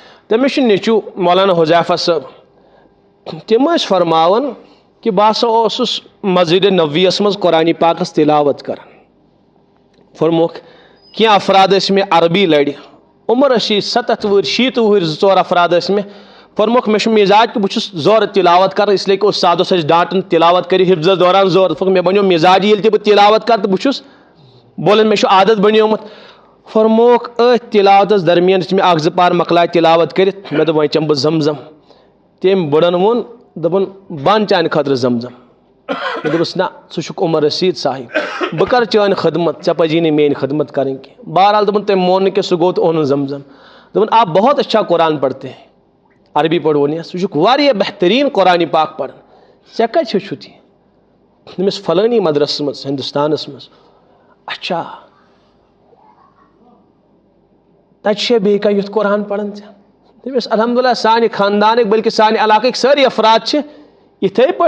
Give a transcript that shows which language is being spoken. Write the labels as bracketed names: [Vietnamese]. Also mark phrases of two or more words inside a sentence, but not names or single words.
[Kashmiri] تٔمِس چھُ نیٚچوٗ مولانا حُذیفہ صٲب تِم ٲسۍ فرماوان کہ بہٕ ہسا اوسُس مسجد نبویَس منٛز قرآنِ پاکس تلاوت کران فرموکھ کینٛہہ افراد ٲسۍ مےٚ عربی لرِ عمر ٲسۍ 70 وُہٕرۍ 60 وُہٕرۍ 2-4 افراد ٲسۍ مےٚ فرموکھ مےٚ چھُ مزاج کہ بہٕ چھُس زورٕ تلاوت کران [Urdu] اس لیے کہ [Kashmiri] استاد اوس اَسہِ ڈانٹان تلاوت کٔرِو حفظس دوران زورٕ فرموکھ مےٚ بنیو مزاج ییٚلہِ تہِ بہٕ تلاوت کرٕ تہٕ بہٕ چھُس بولان مےٚ چھُ عادت بنیومُت فرموکھ أتھۍ تلاوتس درمیان یُتھُے مےٚ 1-2 پار مۄکلاے تلاوت کٔرِتھ مےٚ دوٚپ وۄنۍ چٮ۪مہٕ بہٕ زمزم تٔمۍ بٕڑن ووٚن دوٚپُن بہٕ اَنہٕ چانہِ خٲطرٕ زمزم مےٚ دوٚپُس نہ ژٕ چھُکھ عمر رسیٖد صاحب بہٕ کرٕ چٲنۍ خدمت ژےٚ پزی نہٕ میٲنۍ خدمت کرٕنۍ کینٛہہ بہرحال دوٚپُن تٔمۍ مون نہٕ کینٛہہ سُہ گوٚو تہٕ اوٚنُن زمزم دوٚپُن [Urdu] آپ بہت اچھا قرآن پڑھتے ہیں [Kashmiri] عربی پٲٹھۍ ووٚن یس ژٕ چھُکھ واریاہ بہتریٖن قرآنِ پاک پران ژےٚ کتہِ ہیوٚچھُتھ یہِ تٔمِس فلٲنی مدرسس منٛز ہندوستانس منٛز اچھا تتہِ چھےٚ بیٚیہِ کانٛہہ یُتھ قرآن پران ژےٚ دٔپِس الحمدللہ سانہِ خاندانٕکۍ بلکہِ سانہِ علاقٕکۍ سٲری افراد چھِ یِتھٕے پٲٹھۍ